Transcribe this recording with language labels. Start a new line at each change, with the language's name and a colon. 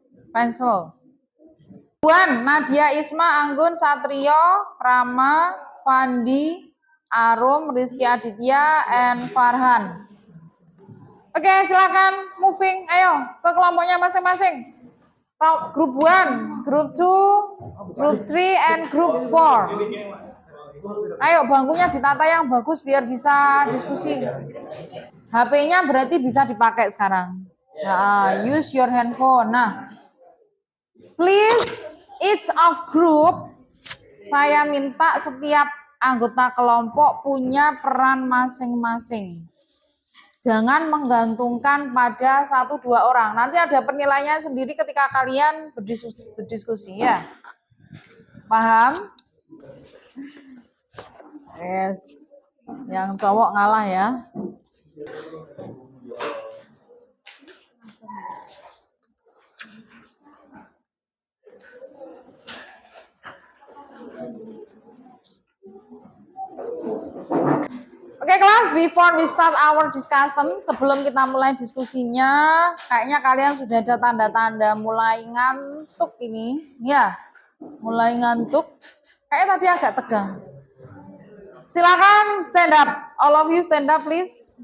Indonesian: Pencil. Puan, Nadia, Isma, Anggun, Satrio, Rama, Fandi, Arum, Rizky Aditya, and Farhan. Oke, silakan moving. Ayo ke kelompoknya masing-masing.
English: Group 1, Group 2, Group 3, and Group 4.
Indonesian: Ayo bangkunya ditata yang bagus biar bisa diskusi. HP-nya berarti bisa dipakai sekarang. Nah,
English: use your handphone.
Indonesian: Nah,
English: please, each of group,
Indonesian: saya minta setiap anggota kelompok punya peran masing-masing. Jangan menggantungkan pada 1-2 orang. Nanti ada penilaian sendiri ketika kalian berdiskusi ya. Paham?
English: Yes.
Indonesian: Yang cowok ngalah ya. Oke kelas,
English: before we start our discussion,
Indonesian: sebelum kita mulai diskusinya, kayaknya kalian sudah ada tanda-tanda mulai ngantuk ini, ya, mulai ngantuk. Kayaknya tadi agak tegang. Silakan
English: stand up, all of you stand up please.